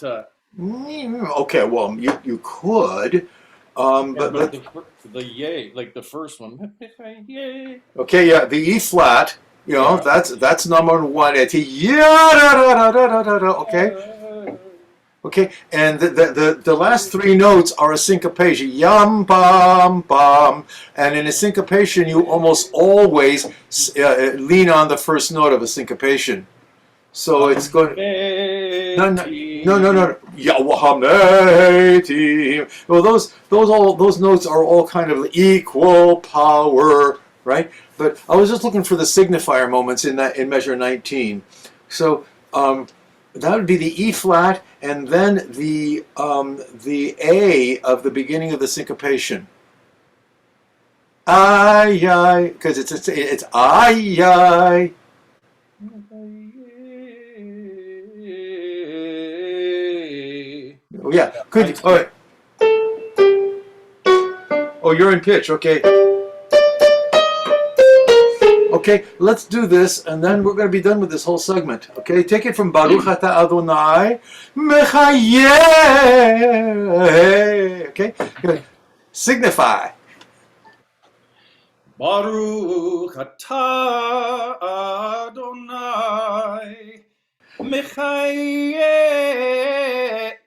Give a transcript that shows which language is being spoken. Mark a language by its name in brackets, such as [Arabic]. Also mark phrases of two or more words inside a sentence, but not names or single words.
[English] okay. Well, you could. But the yay, like the first one. Yay. Okay, yeah, the E flat, that's number one. It's okay. Okay, and the last three notes are a syncopation. Yam bam bam, and in a syncopation, you almost always lean on the first note of a syncopation. So it's going. No. Yawahameti. Well, those notes are all kind of equal power, right? But I was just looking for the signifier moments in measure 19. So that would be the E flat, and then the A of the beginning of the syncopation. Ay ay, because it's ay ay. Oh, yeah, good. All right. Oh, you're in pitch. Okay. Okay, let's do this, and then we're going to be done with this whole segment. Okay, take it from [Hebrew] ברוך אתה אדוני מחיה. [English] Okay, good. Signify. [Hebrew] ברוך אתה אדוני מחיה